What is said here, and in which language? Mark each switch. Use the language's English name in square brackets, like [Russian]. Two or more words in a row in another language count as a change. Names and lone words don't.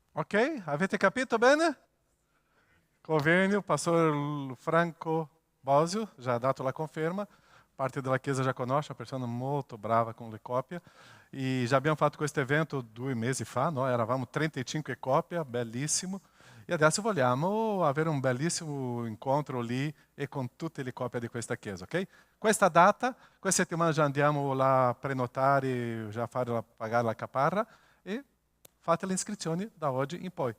[Italian] Ok? Avete capito bene? Convegno, pastor Franco Bosio já ha dato la conferma, parte della Chiesa já conosce, [Portuguese] uma pessoa [Italian] molto brava com le copie, e já abbiamo fatto questo evento 2 mesi fa, no? Eravamo 35 copie, bellissimo, e adesso vogliamo avere un bellissimo incontro lì e con tutte le copie di questa Chiesa, ok? Questa data, questa settimana già andiamo là a prenotare, già pagare la caparra, e fate le iscrizioni da oggi in poi.